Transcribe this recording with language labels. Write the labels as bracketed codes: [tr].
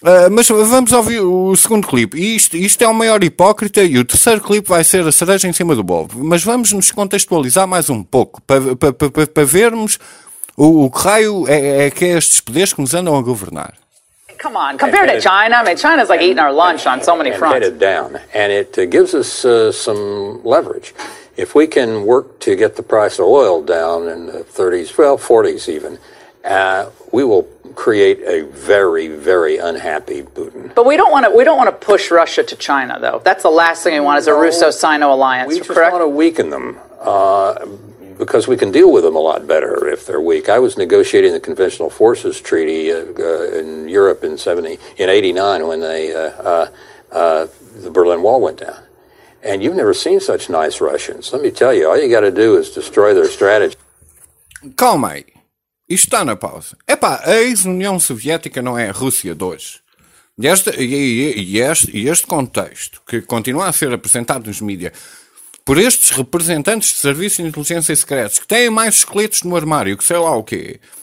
[pt] Mas vamos ouvir o segundo clipe. Isto é o maior hipócrita e o terceiro clipe vai ser a cereja em cima do bolo. Mas vamos nos contextualizar mais um pouco para vermos o que raio é que é estes poderes que nos andam a governar. [en] Come on, compared to China, I mean, China's like eating our lunch on so many fronts. And headed down, and it gives us some leverage. If we can work to get the price of oil down in the 30s, well, 40s even, we will create a very, very unhappy Putin. But we don't want to push Russia to China, though. That's the last thing we want is a Russo-Sino alliance, correct? We just want to weaken them, because we can deal with them a lot better if they're weak. I was negotiating the Conventional Forces Treaty in Europe in 89 when the Berlin Wall went down. And you've never seen such nice Russians. Let me tell you, all you got to do is destroy their strategy. [pt] Calma aí. Isto está na pausa. Epá, a ex-União Soviética não é a Rússia de hoje. E este contexto, que continua a ser apresentado nos mídias, por estes representantes de serviços de inteligência secretos, que têm mais esqueletos no armário, que sei lá o quê.